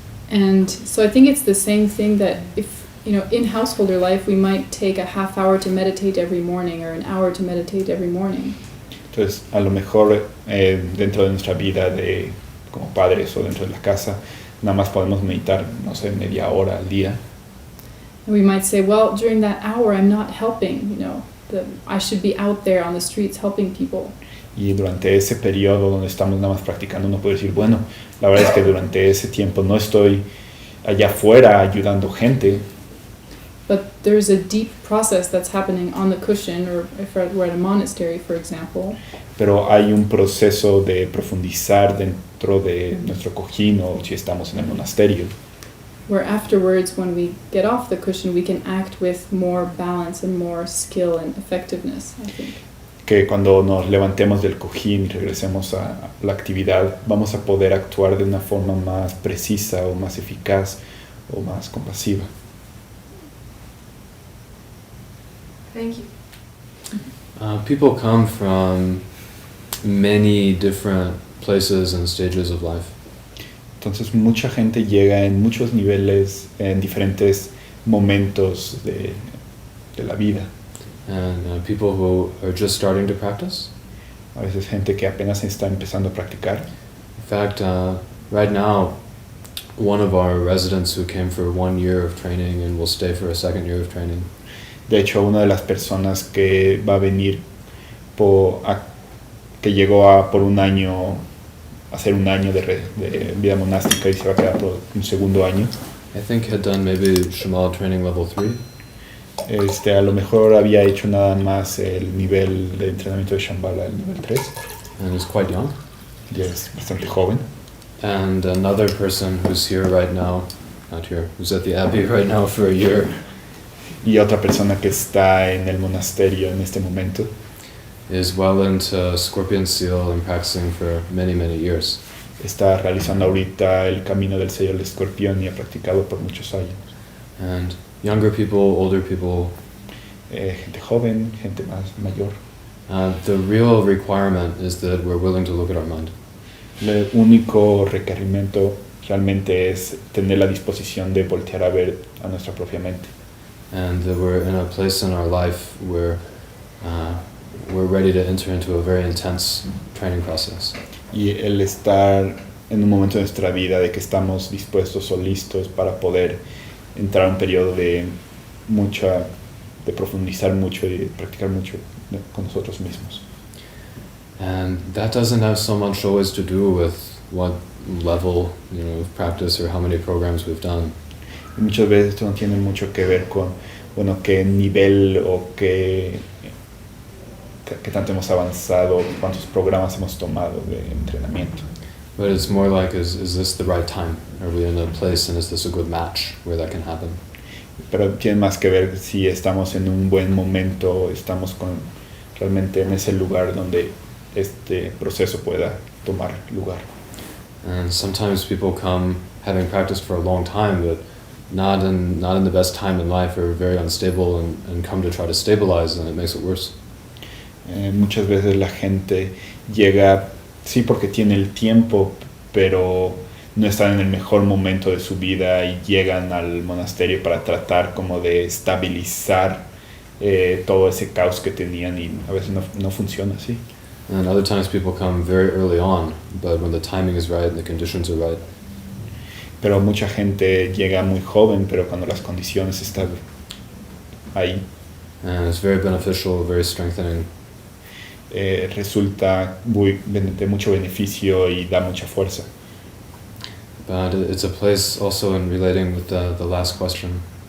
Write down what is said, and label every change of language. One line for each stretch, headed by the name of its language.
English: And so I think it's the same thing that if, in householder life, we might take a half hour to meditate every morning or an hour to meditate every morning.
Spanish: Entonces, a lo mejor dentro de nuestra vida como padres o dentro de la casa, nada más podemos meditar, no sé, media hora al día.
English: And we might say, well, during that hour, I'm not helping, I should be out there on the streets helping people.
Spanish: Y durante ese periodo donde estamos nada más practicando, uno puede decir, bueno, la verdad es que durante ese tiempo no estoy allá afuera ayudando gente.
English: But there's a deep process that's happening on the cushion, or if we're at a monastery, for example.
Spanish: pero hay un proceso de profundizar dentro de nuestro cojín o si estamos en el monasterio.
English: Where afterwards, when we get off the cushion, we can act with more balance and more skill and effectiveness, I think.
Spanish: Que cuando nos levantemos del cojín y regresemos a la actividad, vamos a poder actuar de una forma más precisa o más eficaz o más compasiva.
English: Thank you. People come from many different places and stages of life.
Spanish: Entonces mucha gente llega en muchos niveles, en diferentes momentos de la vida.
English: And people who are just starting to practice.
Spanish: A veces gente que apenas está empezando a practicar.
English: In fact, right now, one of our residents who came for 1 year of training and will stay for a second year of training.
Spanish: De hecho, una de las personas que va a venir que llegó por un año, a hacer un año de vida monástica y se va a quedar por un segundo año.
English: I think had done maybe Shambhala training level 3.
Spanish: A lo mejor había hecho nada más el nivel de entrenamiento de Shambhala, el nivel 3.
English: And is quite young.
Spanish: Ya es bastante joven.
English: And another person who's here right now, not here, who's at the Abbey right now for a year.
Spanish: Y otra persona que está en el monasterio en este momento.
English: Is well into Scorpion Seal and practicing for many, many years.
Spanish: Está realizando ahorita el camino del sello del escorpión y ha practicado por muchos años.
English: And younger people, older people.
Spanish: Gente joven, gente más mayor.
English: The real requirement is that we're willing to look at our mind.
Spanish: El único requerimiento realmente es tener la disposición de voltear a ver a nuestra propia mente.
English: And that we're in a place in our life where we're ready to enter into a very intense training process.
Spanish: Y el estar en un momento de nuestra vida de que estamos dispuestos o listos para poder entrar a un periodo de profundizar mucho y de practicar mucho con nosotros mismos.
English: And that doesn't have so much always to do with what level, of practice or how many programs we've done.
Spanish: Y muchas veces esto no tiene mucho que ver con, qué nivel o qué tanto hemos avanzado, cuántos programas hemos tomado de entrenamiento.
English: But it's more like, is this the right time? Are we in a place and is this a good match where that can happen?
Spanish: Pero tiene más que ver si estamos en un buen momento, estamos realmente en ese lugar donde este proceso pueda tomar lugar.
English: And sometimes people come having practiced for a long time, but not in the best time in life, or very unstable, and come to try to stabilize, and it makes it worse.
Spanish: Muchas veces la gente llega, sí, porque tiene el tiempo, pero no están en el mejor momento de su vida y llegan al monasterio para tratar como de estabilizar todo ese caos que tenían y a veces no funciona así.
English: And other times people come very early on, but when the timing is right and the conditions are right.
Spanish: Pero mucha gente llega muy joven, pero cuando las condiciones están ahí.
English: And it's very beneficial, very strengthening.
Spanish: Resulta de mucho beneficio y da mucha fuerza.
English: But it's a place also in relating with the last question.